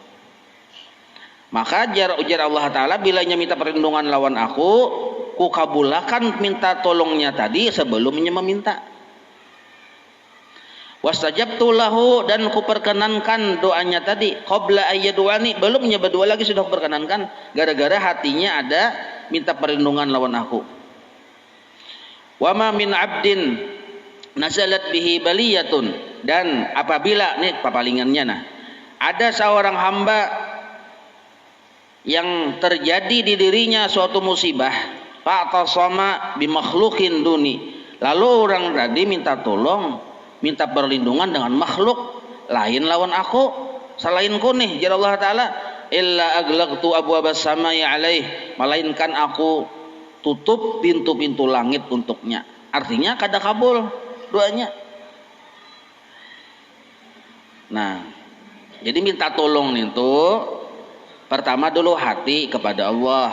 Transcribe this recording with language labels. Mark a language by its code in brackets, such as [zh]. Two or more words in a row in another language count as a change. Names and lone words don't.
[bjn] Maka ujar Allah Ta'ala, bilanya minta perlindungan lawan aku, ku kabulakan minta tolongnya tadi sebelumnya meminta. [ar] واستجبت له, [bjn] dan ku perkenankan doanya tadi, [ar] قبل أن يدعوني, [bjn] belumnya berdua lagi sudah ku perkenankan, gara-gara hatinya ada minta perlindungan lawan aku. [ar] وما من عبد نزلت به بلية, [bjn] dan apabila nih papalingannya nah, ada seorang hamba yang terjadi di dirinya suatu musibah, [ar] فاعتصم بمخلوق دوني, [bjn] lalu orang tadi minta tolong, minta perlindungan dengan makhluk lain lawan aku, selainku nih jalla Allah taala, [ar] إلا أغلقت أبواب السماء عليه, [bjn] melainkan aku tutup pintu-pintu langit untuknya. Artinya kada kabul doanya. Nah, jadi minta tolong itu pertama dulu hati kepada Allah.